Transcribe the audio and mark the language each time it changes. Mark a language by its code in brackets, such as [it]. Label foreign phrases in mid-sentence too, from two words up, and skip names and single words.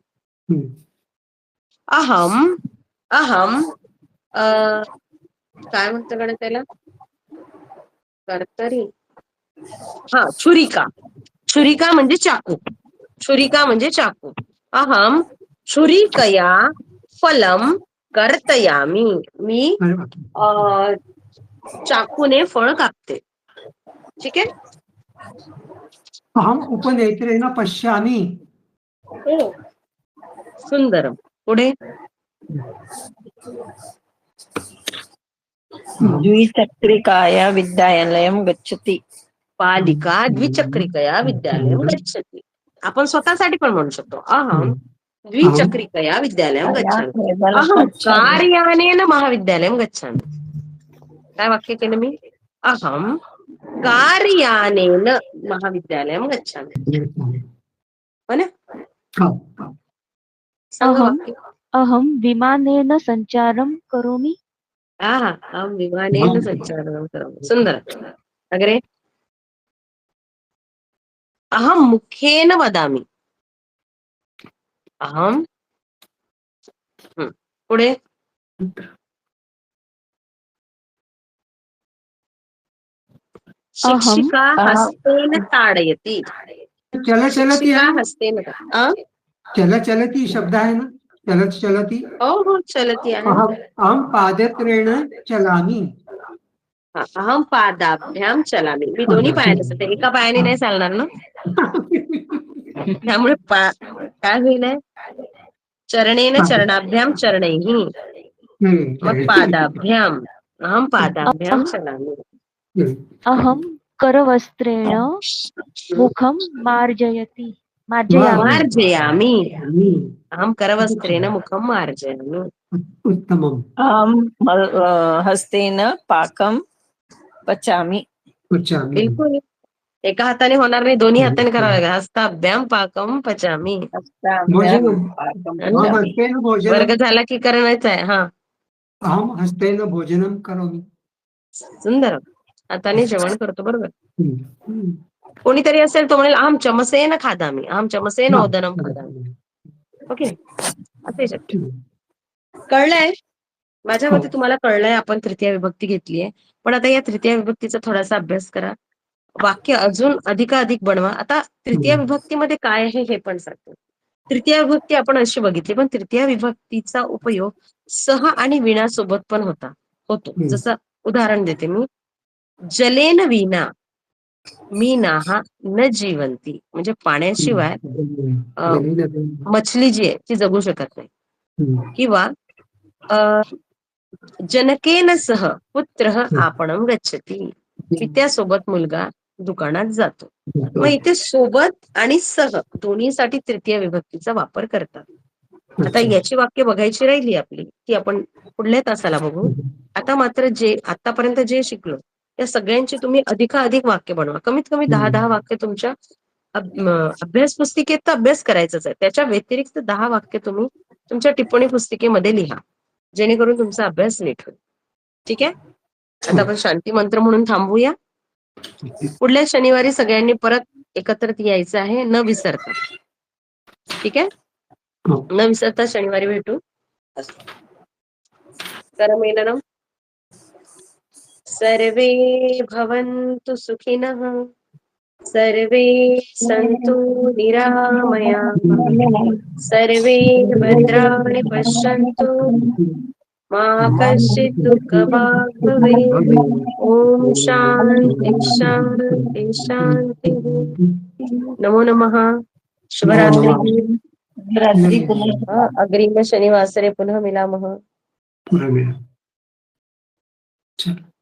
[mr] अहम अहम काय म्हणतो गण त्याला कर्तरी हा छुरिका छुरिका म्हणजे चाकू छुरिका म्हणजे चाकू [sa] अहम छुरिकया फलम कर्तयामी [mr] मी चाकूने फळ कापते ठीक आहे [sa] अहम उपनेत्रेण पश्यामी [mr] हो सुंदर पुढे [sa] द्विचक्रिकाया विद्यालयं गच्छति बालिका द्विचक्रिकया विद्यालयं गच्छति [mr] आपण स्वतःसाठी पण म्हणू शकतो [sa] अहम द्विचक्रिकया विद्यालयं गच्छामि अहम कार्यानेन महाविद्यालयं गच्छामि [mr] काय वाक्य केलं मी [sa] अहम कार्यानेन महाविद्यालयं गच्छामि [mr] हो ना सांगा वाक्य [sa] अहम विमानेन संचारं करोमि अहम विमानेन संचारणं करोमि सुंदर अग्रे अहम मुखेन वदामि अहम पुढे शिक्षिका हस्तेन ताडयति शिक्षिका हस्तेन [mr] चलती शब्द आहे ना चलती हो चलती आहे [sa] अहम पादत्रेण चलामी अहम पादाभ्याम चलामी [mr] मी दोन्ही पायाने असते एका पायाने नाही चालणार ना त्यामुळे काय होईल [sa] चरणेन चरणाभ्याम चरणैहि [mr] मग [sa] पादाभ्याम अहम पादाभ्याम चलामी अहम करवस्त्रेण मुखम मार्जयामी. मार्जयामी. अहम करवस्त्रेण मुखम मार्जयामी. उत्तमम. हस्तेन पाकं पचामि. पचामी. [mr] बिलकुल. एका हाताने होणार नाही, दोन्ही हाताने करावं लागेल. [sa] हस्ताभ्याम पाकम पचामी. भोजनम. पाकं [hi] है ना? [sa] अहम पचामि. हस्तेन [mr] वर्ग [sa] भोजनम. [mr] झाला की करायचं आहे. हा, [sa] अहम हस्तेन भोजनम करोमि. [mr] सुंदर. हाताने जेवण करतो, बरोबर. हम्म. कोणीतरी असेल तो म्हणेल [sa] अहम चमसेन खादामी, अहम चमसेन ओदनम खादामी. [mr] ओके, असे शक्य. कळलंय? माझ्या हो. मते तुम्हाला कळलंय. आपण तृतीय विभक्ती घेतलीये, पण आता या तृतीय विभक्तीचा थोडासा अभ्यास करा. वाक्य अजून अधिकाधिक बनवा. आता तृतीय विभक्तीमध्ये काय आहे हे पण सांगतो. तृतीय विभक्ती आपण अशी बघितली, पण तृतीय विभक्तीचा उपयोग सह आणि विना सोबत पण होतो. जसं उदाहरण देते मी. [sa] जलेन विना मीनाहा न जीवंती. [mr] म्हणजे पाण्याशिवाय मछली जी आहे ती जगू शकत नाही. [sa] किंवा जनकेन सह पुत्र आपणम गच्छती. [mr] पित्यासोबत मुलगा दुकानात जातो. मग इथे सोबत आणि सह दोन्हीसाठी तृतीय विभक्तीचा वापर करतात. आता याची वाक्य बघायची राहिली आपली, ती आपण पुढल्या तासाला बघू. आता मात्र आतापर्यंत जे शिकलो त्या सगळ्यांची तुम्ही अधिकाधिक वाक्य बनवा. कमीत कमी 10 वाक्य तुमच्या अभ्यास पुस्तिकेत तर अभ्यास करायचंच आहे. त्याच्या व्यतिरिक्त 10 वाक्य तुम्ही तुमच्या टिप्पणी पुस्तिकेमध्ये लिहा, जेणेकरून तुमचा अभ्यास नीट होईल. ठीक आहे. आता आपण शांती मंत्र म्हणून थांबूया. पुढल्या शनिवारी सगळ्यांनी परत एकत्रित यायचं आहे, न विसरता. ठीक आहे. न विसरता शनिवारी भेटू. [sa] करमेलनम. सर्वे भवन्तु सुखिनः, सर्वे सन्तु निरामयाः, सर्वे भद्राणि पश्यन्तु, मा कश्चित् दुःखभाग् भवेत्. ओम शांती शांती शांती. नमो नमः. शुभरात्रि. [mr] रात्री पुन्हा [sa] अग्रिम शनिवासरे पुनः मिलामः. [mr] पुनः मिळेल. चल.